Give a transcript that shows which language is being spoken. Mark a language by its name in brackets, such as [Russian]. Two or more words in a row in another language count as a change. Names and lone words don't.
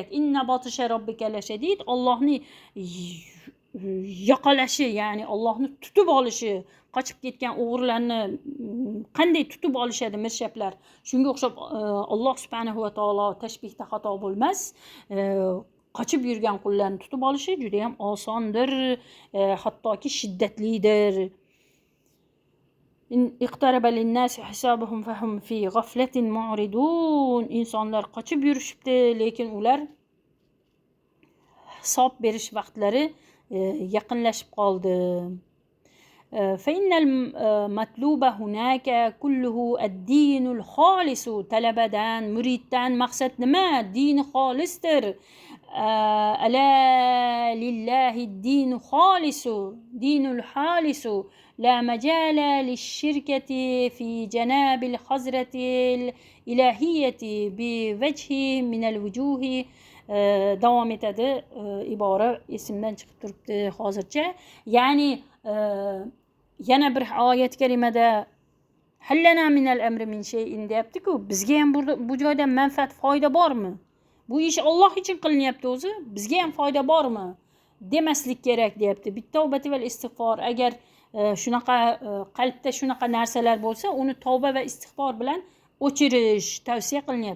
[Arabic] إن بطش ربك لشديد. [Uzbek] Allohni yoqalashi, ya'ni Allohni tutib olishi, qochib ketgan o'g'rilarni qanday tutib olishadi mirshaplar. Shunga o'xshab Alloh [Arabic] سبحانه وتعالى [Uzbek] tashbihda xato bo'lmas. Qochib yurgan qullarni tutib olishi juda ham osondir, hattoki shiddatlidir. [Arabic] اقترب للناس حسابهم فهم في غفلة معرضون. [Uzbek] Insonlar qochib yurishibdi, lekin ular hisob berish vaqtlari yaqinlashib qoldi. [Arabic] فإن المطلوب هناك كله الدين الخالص. [Uzbek] talabadan, muriddan maqsad nima? Din xolisdir. [Arabic] ألا لله الدين خالص دين الخالص لا مجال للشركة في جناب الحضرة الإلهية بوجه من الوجوه. [Uzbek] davom etadi. Ibora esimdan chiqib turibdi hozircha. Ya'ni yana bir oyat karimada [Arabic] هل لنا من الأمر من شيء [Uzbek] deyapti-ku, bizga ham bu joyda manfaat, foyda bormi? Bu ish Alloh uchun qilinyapti o'zi, bizga ham foyda bormi demaslik kerak deyapti. [Arabic] بالتوبة والاستغفار. [Uzbek] Agar shunaqa qalbda shunaqa narsalar bo'lsa, uni tavba va istig'for bilan o'chirish tavsiya qilinyapti.